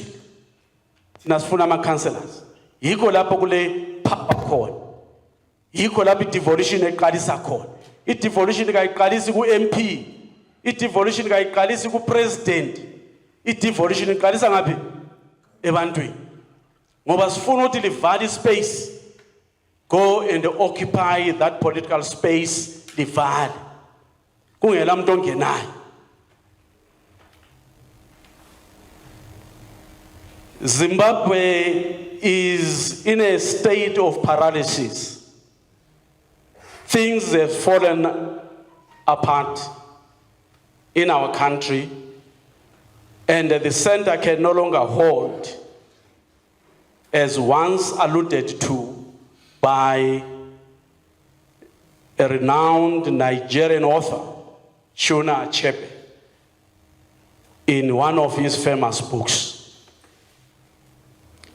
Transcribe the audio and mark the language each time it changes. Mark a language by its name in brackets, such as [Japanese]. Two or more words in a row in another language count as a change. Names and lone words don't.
[North Ndebele] Thina sifuna ama councillors. Yikho lapho kule power khona. Yikho lapho i-devolution eqalisa khona. I-devolution kayiqalisi ku-MP. I-devolution kayiqalisi ku-president. I-devolution iqalisa ngaphi? Ebantwini. Ngoba sifuna ukuthi livale space. [English] Go and occupy that political space, [North Ndebele] livale. Kungela umuntu ongenayo. [English] Zimbabwe is in a state of paralysis. Things have fallen apart in our country, and the center can no longer hold, as once alluded to by a renowned Nigerian author, Shona Achebe, in one of his famous books.